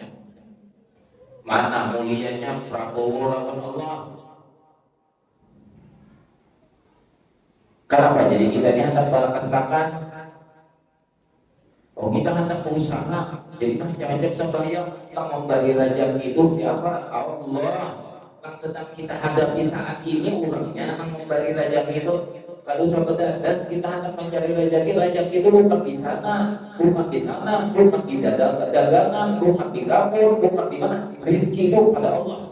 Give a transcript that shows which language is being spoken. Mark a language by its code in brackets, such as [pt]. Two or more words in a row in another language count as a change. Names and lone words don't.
[id] Mana mulianya Prabowo lawan Allah? Kenapa? Jadi kita ini hendak balakas-lakas. Oh, kita hendak berusaha. Jadi macam-macam sembahyang yang membagi rezeki itu siapa? Allah. Yang sedang kita hadapi saat ini orangnya yang membagi rezeki itu. Kalau sahabat kita hendak mencari rezeki itu bukan di sana, bukan di dagangan, bukan di dapur, bukan di mana. Rezeki itu pada Allah.